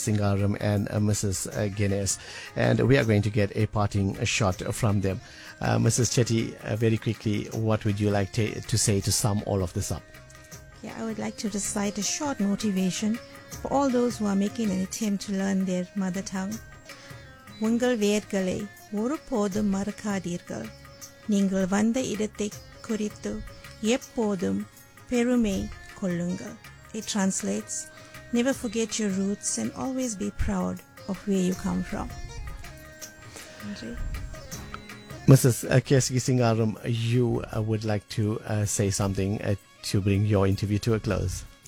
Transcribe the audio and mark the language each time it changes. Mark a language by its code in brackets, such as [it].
[en] Singaram and Mrs. Guinness. And we are going to get a parting shot from them. Mrs. Chetty, very quickly, what would you like to say to sum all of this up? Yeah, I would like to recite a short motivation for all those who are making an attempt to learn their mother tongue. [ta] உங்கள் வேர்களை ஒருபோதும் மறக்காதீர்கள். நீங்கள் வந்த இடத்தை குறித்து எப்போதும் பெருமை கொள்ளுங்கள். [en] It translates, never forget your roots and always be proud of where you come from. Mrs. Kesi Singaram, you would like to say something to bring your interview to a close.